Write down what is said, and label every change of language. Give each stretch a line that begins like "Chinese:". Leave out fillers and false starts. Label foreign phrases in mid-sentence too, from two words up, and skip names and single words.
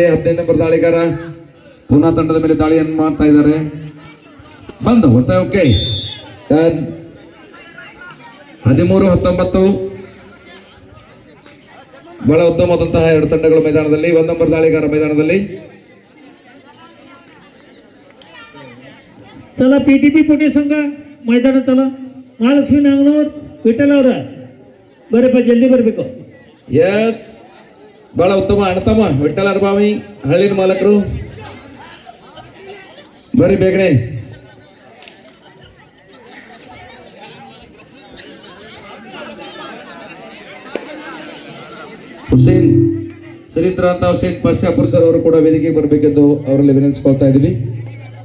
Kannada: 15 ನಂಬರ್ ದಾಳಿಗಾರ ಪೂನಾ ತಂಡದ ಮೇಲೆ ದಾಳಿಯನ್ನು ಮಾಡ್ತಾ ಇದ್ದಾರೆ. ಬಂದು ಒಟ್ಟೆ ಓಕೆ. 13-19 ಬಹಳ ಉತ್ತಮವಾದಂತಹ 2 ತಂಡಗಳು ಮೈದಾನದಲ್ಲಿ. 1 ನಂಬರ್ ದಾಳಿಗಾರ ಮೈದಾನದಲ್ಲಿ.
Marathi: चला पीटीपी पुणे संघ मैदानात चला.
Kannada: महालक्ष्मी नागनूर ವಿಠಲ್ ಅವರ ಬರಪ್ಪ, ಜಲ್ದಿ ಬರಬೇಕು. ಎಸ್ ಬಹಳ ಉತ್ತಮ ಅಣ್ಣತಮ್ಮ ವಿಠಲ್ ಅರ್ಬಾವಿ ಹಳ್ಳಿನ ಮಾಲಕರು ಬರೀ ಬೇಗನೆ. ಹುಸೇನ್ ಶ್ರೀಯುತರಾದಂತಹ ಹುಸೇನ್ ಪಾಶಾಪುರ್ ಸರ್ ಅವರು ಕೂಡ ವೇದಿಕೆಗೆ ಬರಬೇಕೆಂದು ಅವರಲ್ಲಿ ವಿನಂತಿಸಿಕೊಳ್ತಾ ಇದ್ದೀವಿ.